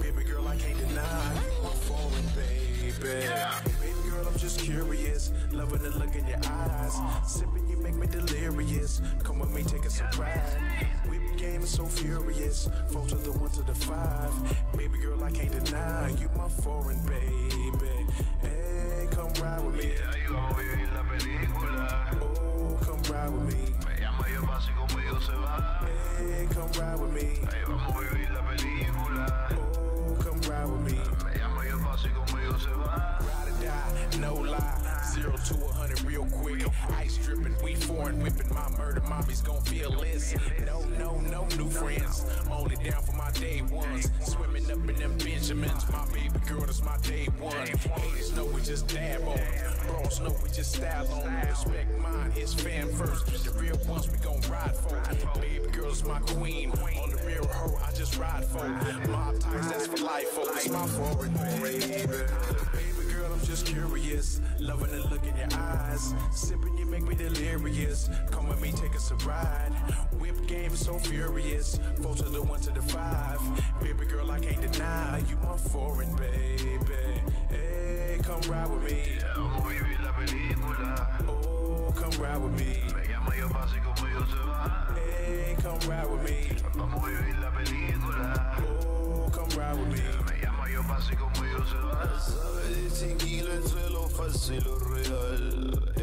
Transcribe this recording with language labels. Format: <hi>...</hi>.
<en>Baby girl, I can't deny you are foreign, baby. Baby girl, I'm just curious. Loving the look in your eyes. Sipping, you make me delirious. Come with me, take us a ride. Whip game is so furious. 4 to the 1 to the 5. Baby girl, I can't deny you my foreign, baby. Hey, come ride with me.</en> <es>Vamos a vivir la película.</es> <en>Oh, come ride with me.</en> <es>Me llama y el básico conmigo se va.</es> <en>Hey, come ride with me.</en> <es>Vamos a vivir la película.</es> <en>Oh, come ride with me.</en> <es>Me llama y el básico conmigo se va.</es> <en>Ride or die, no lie. 0 to 100 real quick. Ice dripping, we foreign whipping. My murder mommy's gon' feel this. No new friends. Only down for my day ones. Swimming up in them Benjamins. My baby girl, that's my day one. Haters know we just dab on them. Bros know we just style on them. Respect mine, it's fan first. The real ones we gon' ride for. Baby girl's my queen. On the real her, I just ride for. Mob ties, that's for life, folks. My foreign baby. Baby girl, I'm just curious. Loving the look in your eyes. Sipping, you make me delirious. Come with me, take us a ride. Whip game is so furious. 4 to the 1 to the 5. Baby girl, I can't deny you my foreign baby. Hey, come ride with me.</en> <es>Vamos a vivir la película.</es> <en>Oh, come ride with me.</en> <es>Me llama y el básico conmigo se va.</es> <en>Hey, come ride with me.</en> <es>Vamos a vivir la película.</es> <en>Oh, come ride with me.</en> <es>Me llama y el básico conmigo se va. Sabe distinguir entre lo falso y lo real.</es>